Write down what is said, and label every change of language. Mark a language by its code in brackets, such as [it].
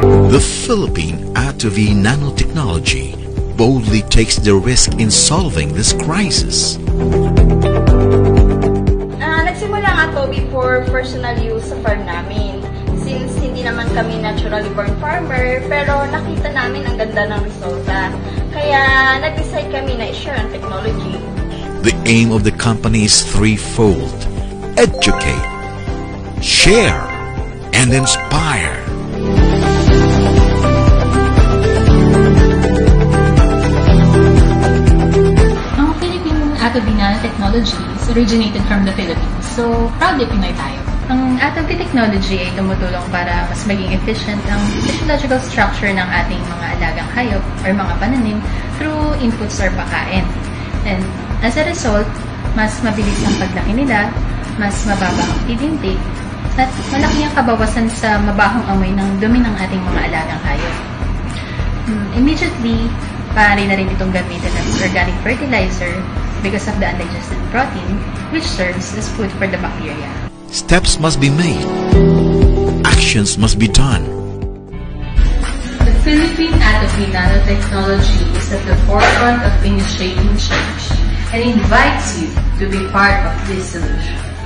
[en] The Philippine Atovi Nanotechnology boldly takes the risk in solving this crisis. [tl] Nagsimula ang Atovi [en] for personal use [tl] sa farm namin. Since hindi naman kami [en] naturally born farmer, [tl] pero nakita namin ang ganda ng resulta. Kaya nag-decide kami na i-share ang technology. [en] The aim of the company is threefold: educate, share, and inspire. Ang Philippine Atovi Nanotechnologies originated from the Philippines, [tl] so proudly Pinoy tayo. Ang Atovi technology ay tumutulong para mas maging efficient ang [en] physiological structure [tl] ng ating mga alagang hayop or mga pananim through inputs or pagkain. [en] And as a result, [tl] mas mabilis ang paglaki nila, mas mababa ang [en] feed intake, [tl] at malaki ang kabawasan sa mabahong amoy ng dumi ng ating mga alagang hayop. [en] Immediately, [tl] maaari na rin itong gamitin [en] as organic fertilizer because of the undigested protein, which serves as food for the bacteria. Steps must be made. Actions must be done. The Philippine Atovi Nanotechnology is at the forefront of initiating change and invites you to be part of this solution.